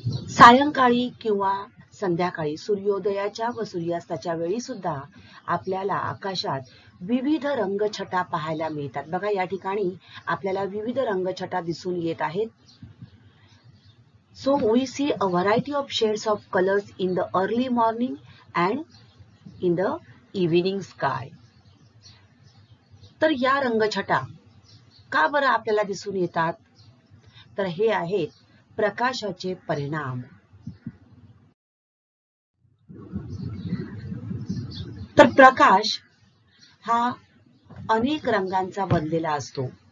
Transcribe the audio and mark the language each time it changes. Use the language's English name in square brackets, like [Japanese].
[Marathi] सायंकाळी किंवा संध्याकाळी सूर्योदयाच्या व सूर्यास्ताच्या वेळी सुद्धा आपल्याला आकाशात विविध रंगछटा पाहायला मिळतात। बघा या ठिकाणी आपल्याला विविध रंगछटा दिसून येत आहेत। [English] So we see a variety of shades of colors in the early morning and in the evening sky. [Marathi] तर या रंगछटा का बरं आपल्याला दिसून येतात? तर हे आहेत प्रकाशाचे परिणाम। तर प्रकाश हा अनेक रंगांचा बनलेला असतो।